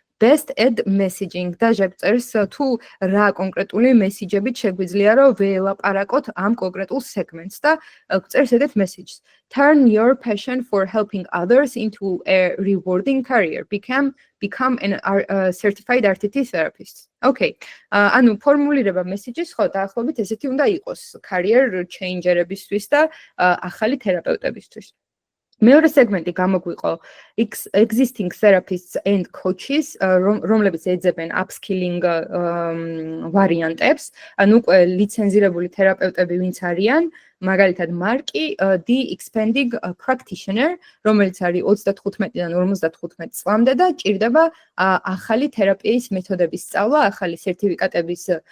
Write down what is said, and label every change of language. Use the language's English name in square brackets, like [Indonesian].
[English] Best ad messaging [Georgian] და ჟეგწერს თუ რა კონკრეტული მესიჯებით შეგვიძლია რომ ველაპარაკოთ ამ კონკრეტულ სეგმენტს და გწერს ეგეთ messages. [English] Turn your passion for helping others into a rewarding career. Become a certified RTT therapist. Okay. [Georgian] ანუ ფორმულირება messages ხო დაახლოებით ესეთი უნდა იყოს career changer-ებისთვის და ახალი თერაპევტებისთვის. მეორე სეგმენტი გამოგვიყო [English] existing therapists and coaches, [Georgian] რომლებიც ეძებენ upskilling ვარიანტებს, ანუ უკვე ლიცენზირებული თერაპევტები ვინც არიან, მაგალითად მარკი, [English] the expanding practitioner, [Georgian] რომელიც არის 35-დან 55 წლამდე და ჭირდება ახალი თერაპიის მეთოდების სწავლა, ახალი სერტიფიკატების